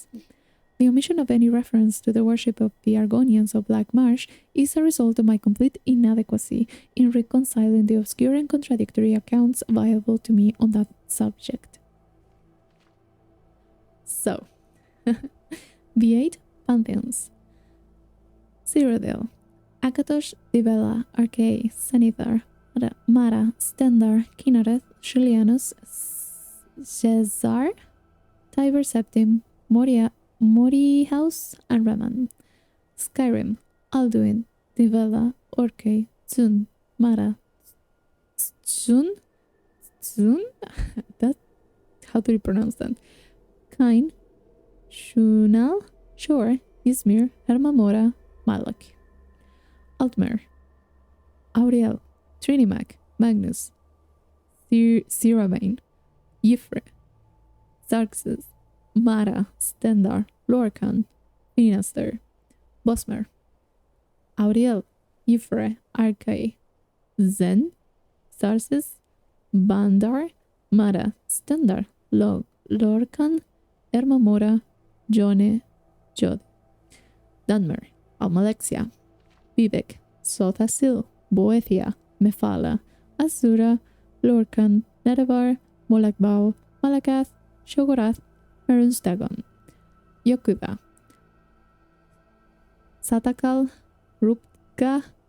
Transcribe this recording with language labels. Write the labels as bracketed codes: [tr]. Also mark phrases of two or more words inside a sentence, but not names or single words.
[en] The omission of any reference to the worship of the Argonians of Black Marsh is a result of my complete inadequacy in reconciling the obscure and contradictory accounts available to me on that subject. So, the 8 pantheons. Cyrodiil, Akatosh, Divella, Arkay, Zenithar, Mara, Stendar, Kinareth, Julianus, Cesar, Tiber Septim, Mori House, and Raman. SKYRIM, Alduin, Divella, Orkay, Tsun, Mara, Tsun? how do you pronounce that? Kain, Shunal, Shor, Izmir, Hermamora, Malak. Altmer, Auriel, Trinimac, Magnus, Siravain, Yfre, Xarxes, Mara, Stendar, Lorcan, Finaster, Bosmer, Auriel, Yfre, Arkai, Zen, Xarxes, Bandar, Mara, Stendar, Lorcan, Ermamora, Jone, Jod, Dunmer, Almalexia, Vivek, Sothasil, Boethiah, Mephala, Azura, Lorcan, Nerevar, Molakbal, Malakath, Shogorath, Merunstagon, Yokuba, Satakal, Rupka,